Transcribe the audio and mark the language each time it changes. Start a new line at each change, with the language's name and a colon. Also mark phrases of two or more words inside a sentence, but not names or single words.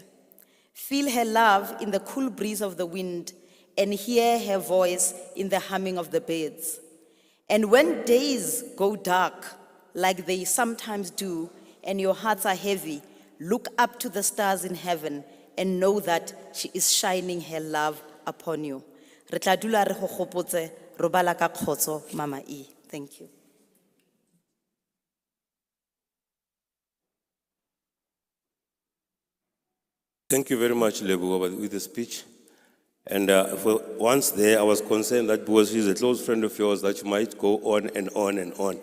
English: Feel her love in the cool breeze of the wind and hear her voice in the humming of the birds. And when days go dark, like they sometimes do, and your hearts are heavy, look up to the stars in heaven and know that she is shining her love upon you.
Tswana: Re tla dula re go gopotse, robala ka kgotso, Mama E.
English: Thank you. Thank you very much, Lebo, with the speech. And for once there, I was concerned that because she's a close friend of yours, that you might go on and on and on.